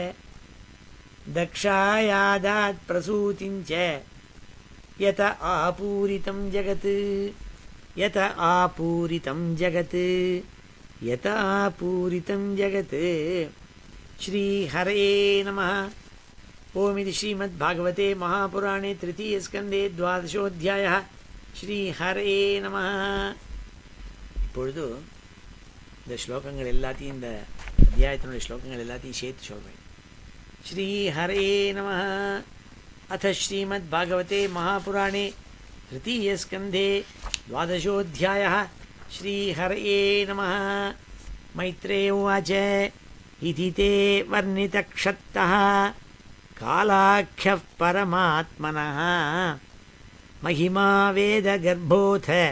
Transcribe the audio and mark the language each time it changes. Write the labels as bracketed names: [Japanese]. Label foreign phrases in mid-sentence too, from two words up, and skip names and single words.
[Sanskrit] दक्षायादात् प्रसूतिं च यत आपूरितं जगत् यत आपूरितं जगत् यत आपूरितं जगत् श्रीहरे नमः। ओमिति श्रीमद्भागवते महापुराणे तृतीयस्कन्धे 12ोऽध्यायः। श्रीहरे नम. [Tamil] இப்பொழுது இந்த ஸ்லோகங்கள் எல்லாத்தையும் இந்த அத்தியாயத்தினுடைய ஸ்லோகங்கள் எல்லாத்தையும் சேர்த்து சொல்கிறேன். [Sanskrit] श्रीहरे नम. अथ श्रीमद्भागवते महापुराणे तृतीयस्कन्धे 12ोऽध्यायः. श्रीहरये नमः. मैत्रेय उवाच इति ते वर्णितक्षत्तः कालाख्यः परमात्मनः महिमा वेदगर्भोऽथ